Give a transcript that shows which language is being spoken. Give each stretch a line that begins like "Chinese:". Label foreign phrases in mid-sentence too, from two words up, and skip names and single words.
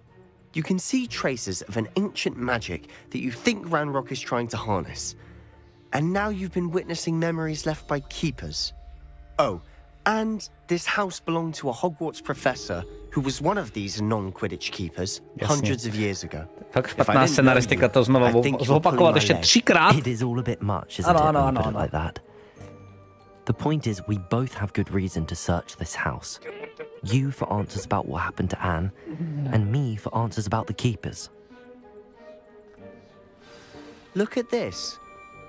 English: You can see traces of an ancient magic that you think Ranrock is trying to harness. And now you've been witnessing memories left by keepers. Oh, and this house belonged to a Hogwarts professor who was one of these non-Quidditch keepers hundreds of years ago.
Czech: Tak špatná scenaristika to znovu zopakovat ještě 3krát.
English: It is all a bit much, isn't it, when you put it like that? The point is, we both have good reason to search this house. You for answers about what happened to Anne, and me for answers about the keepers. Look at this.